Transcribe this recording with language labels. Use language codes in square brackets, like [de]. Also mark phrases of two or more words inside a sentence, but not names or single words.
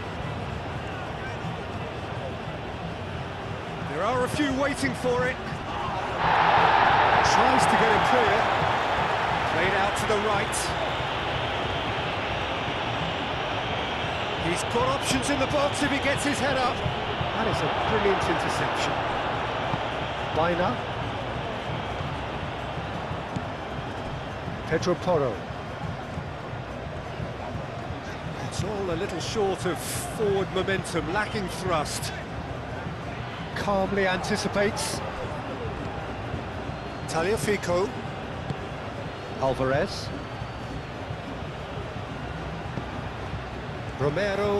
[en] There are a few waiting for it. Tries to get it clear. Played out to the right. He's got options in the box if he gets his head up. That is a brilliant interception. Baina. Pedro Porro. It's all a little short of forward momentum, lacking thrust. Calmly anticipates. Tagliafico. Alvarez. Romero.